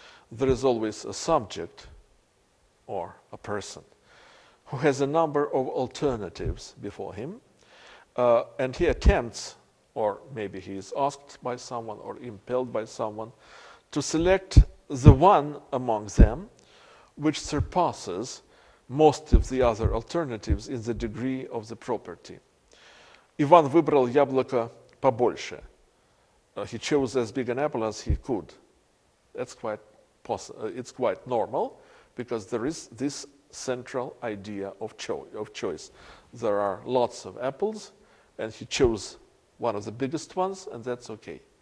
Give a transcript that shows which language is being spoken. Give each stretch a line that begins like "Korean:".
English: There is always a subject or a person who has a number of alternatives before him, and he attempts, or maybe he is asked by someone or impelled by someone, to select the one among them which surpasses most of the other alternatives in the degree of the property.
Russian: Иван выбрал яблоко побольше.
English: He chose as big an apple as he could. That's quite it's quite normal, because there is this central idea of choice. There are lots of apples, and he chose one of the biggest ones, and that's okay.